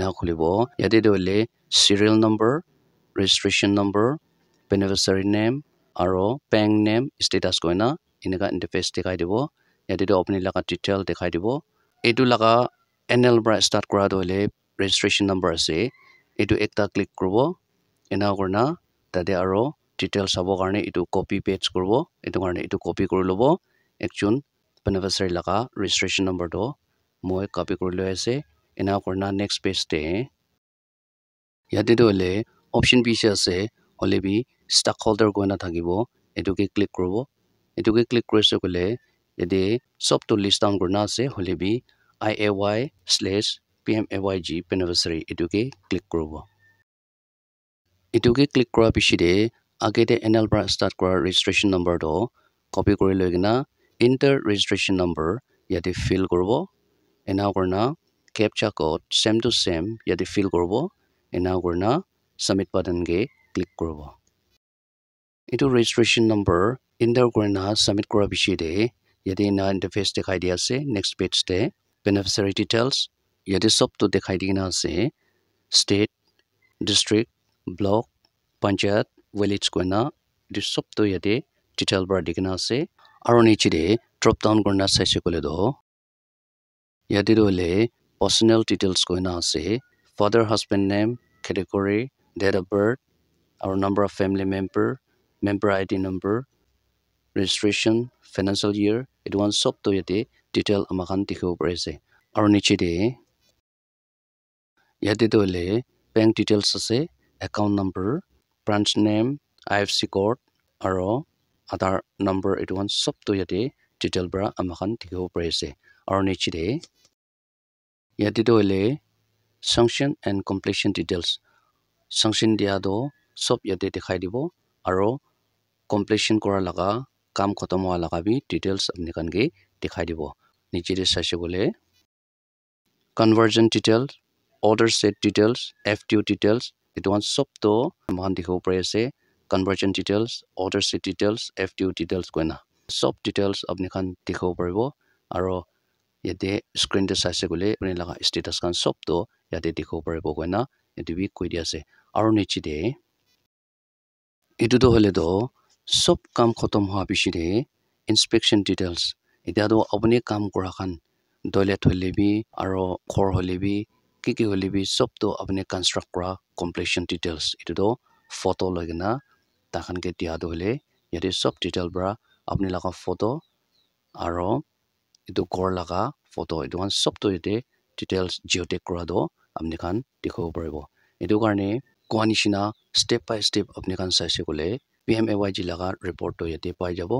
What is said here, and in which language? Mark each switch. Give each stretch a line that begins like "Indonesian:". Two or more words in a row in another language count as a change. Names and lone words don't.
Naga Pidgin: khulibo yate doile
English: serial number registration number beneficiary name
Naga Pidgin: aro
English: bank name status
Naga Pidgin: koina enaka interface dekhai dibo yate do apni laga detail dekhai dibo etu laga NL bra start kora doile
English: registration number
Naga Pidgin: ase etu ekta click korbo ena korna tate aro detail sabo karne etu
English: copy paste
Naga Pidgin: korbo etu karne etu copy kori lobo ekjon beneficiary laga
English: registration number
Naga Pidgin: do moi copy kori loi ase ena korna
English: next page
Naga Pidgin: de yate doile option biche ase hole bi stockholder koina thakibo etuke click korbo etuke click korise kole yate sob to
English: list down
Naga Pidgin: korna ase hole bi IAY/PMAYG beneficiary etuke click korbo etuke click kora bishi de age de NL bra start kora
English: registration number
Naga Pidgin: do copy kori loi gina
English: enter registration number
Naga Pidgin: yate fill korbo ena korna
English: captcha code same to same
Naga Pidgin: yate fill korbo ena korna
English: submit button
Naga Pidgin: ke click korbo etu
English: registration number enter
Naga Pidgin: korna submit kora bishi de yate na interface dekhai dia ase
English: next page
Naga Pidgin: de
English: beneficiary details
Naga Pidgin: yate sob to dekhai dina ase
English: state district block panchayat village
Naga Pidgin: koina etu sob to yate detail bar dikhina ase aro niche de
English: drop down
Naga Pidgin: korna saise kole do yate doile
English: personal details
Naga Pidgin: koina ase
English: father husband name category date of birth our number of family member ID number, registration, financial year,
Naga Pidgin: it one sub to yate detail amakan tikho pare ase. Aru niche de yate to le
English: bank details
Naga Pidgin: ase,
English: account number, branch name, IFC code,
Naga Pidgin: aro
English: Aadhaar number
Naga Pidgin: it one sub to yate detail bra amakan tikho pare ase. Aru niche de yate to le
English: sanction and completion details.
Naga Pidgin: Sanction dia do sub yate dikhai dibo aro completion kora laga kam khotom huwa laga bi details apni kange dekhai dibo niche de saise bole
English: conversion details order set details FTO details
Naga Pidgin: it one sob to man dekhabo pai ase
English: conversion details order set details FTO details
Naga Pidgin: koina sob details apni khan dekhabo paribo aru yate screen de saise gole apni laga status kan sob to yate dekhabo paribo koina etu bi koi di ase aru niche de etu to hole to sob kam khotom huwa pichote
English: inspection details
Naga Pidgin: eta to apni kam kora khan toilet holebi aru ghor holebi ki holebi sob to apni construct kora
English: completion details
Naga Pidgin: etu to photo logina takhan ke dia hole yate sob detail bora apni laga photo aru etu ghor laga photo etu sob to yate details geotag kora do apni khan dekhabo paribo etu karne kowanisina
English: step by step
Naga Pidgin: apni khan saise gole PMAYG laga report to yate pai jabo